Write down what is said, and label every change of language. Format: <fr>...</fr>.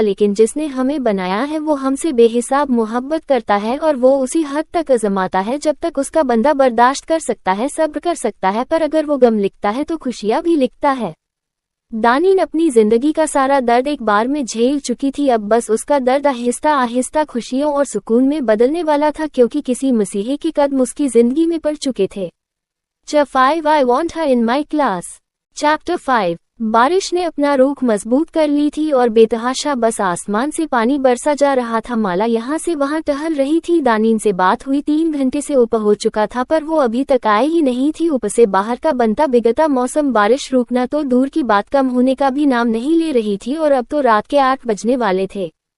<hi>लेकिन जिसने हमें बनाया है वो हमसे बेहिसाब मोहब्बत करता है, और वो उसी हद तक आजमाता है जब तक उसका बंदा बर्दाश्त कर सकता है, सब्र कर सकता है। पर अगर वो गम लिखता है तो खुशियां भी लिखता है। दानीन अपनी जिंदगी का सारा दर्द एक बार में झेल चुकी थी, अब बस उसका दर्द आहिस्ता आहिस्ता खुशियों और सुकून में बदलने वाला था, क्योंकि किसी मसीही के कदम उसकी जिंदगी में पड़ चुके थे।</hi> <en>Chapter 5 I want her in my class।</en> <hi>Chapter 5 बारिश ने अपना रुख मजबूत कर ली थी और बेतहाशा बस आसमान से पानी बरसा जा रहा था। माला यहाँ से वहाँ टहल रही थी। दानीन से बात हुई 3 घंटे से ऊपर हो चुका था, पर वो अभी तक आए ही नहीं थी। ऊपर से बाहर का बनता बिगड़ता मौसम, बारिश रुकना तो दूर की बात कम होने का भी नाम नहीं ले रही थी, और अब तो रात के 8 बजने वाले थे।</hi>